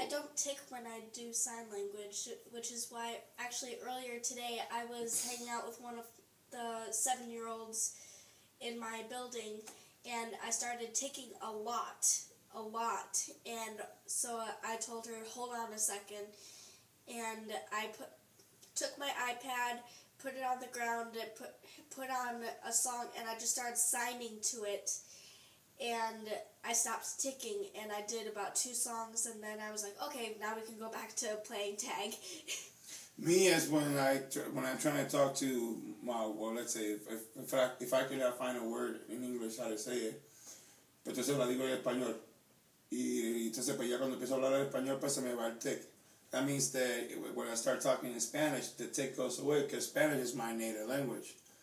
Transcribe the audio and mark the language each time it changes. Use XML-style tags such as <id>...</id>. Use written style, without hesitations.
<en>I don't tick when I do sign language, which is why, actually, earlier today, I was hanging out with one of the 7-year-olds in my building, and I started ticking a lot, and so I told her, hold on a second, and I took my iPad, put it on the ground, and put on a song, and I just started signing to it, and I stopped ticking, and I did about 2 songs, and then I was like, okay, now we can go back to playing tag. Me, as when I'm trying to talk to my, well, let's say, if I cannot find a word in English how to say it,</en> <es>pues entonces la digo en español, y entonces pues ya cuando empiezo a hablar en español pues se me va el tic.</es> <en>That means that when I start talking in Spanish, the tick goes away because Spanish is my native language.</en>